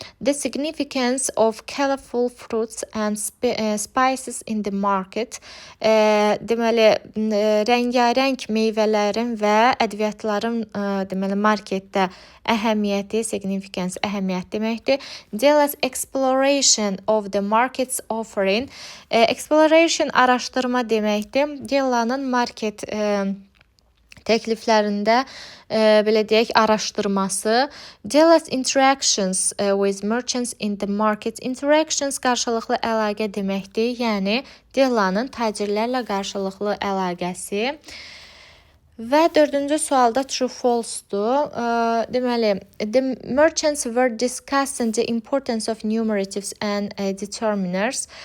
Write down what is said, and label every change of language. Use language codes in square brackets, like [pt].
[en] The significance of colorful fruits and spices in the market. [az] Deməli, rəngarəng meyvələrin və ədviyyatların deməli marketdə əhəmiyyəti, significance əhəmiyyət deməkdir. [en] Della's exploration of the market's offering. [az] Exploration araşdırma deməkdir. Della'nın market təkliflərində belə deyək araşdırması. [en] Della's interactions with merchants in the market. [az] Interactions qarşılıqlı əlaqə deməkdir. Yəni Della'nın tacirlərlə qarşılıqlı əlaqəsi. Və dördüncü sualda [en] true false- [az] dur. [en] Deməli, the merchants were discussing the importance of numeratives and determiners.